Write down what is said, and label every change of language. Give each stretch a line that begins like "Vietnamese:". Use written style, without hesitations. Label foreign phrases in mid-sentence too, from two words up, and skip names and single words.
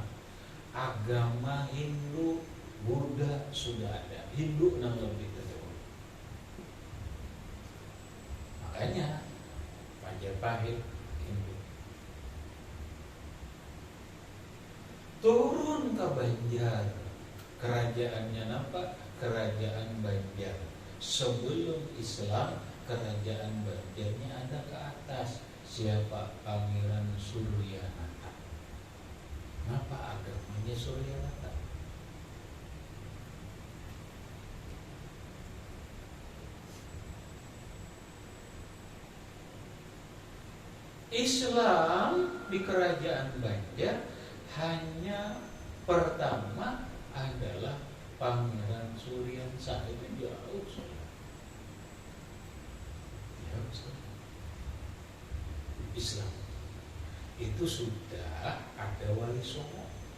Indonesian: Agama Hindu, Buddha sudah ada, Hindu yang lebih terjauh. Makanya Majapahit Hindu turun ke Banjar, kerajaannya apa? Kerajaan Banjar. Sebelum Islam, kerajaan Banjarnya ada ke atas. Siapa? Pangeran Suryanata. Kenapa agamanya Suryanata? Islam di kerajaan Banjar hanya pertama adalah Pangeran Suryansa. Itu jauh sekali. Jauh sekali. Islam itu sudah ada Wali Songo.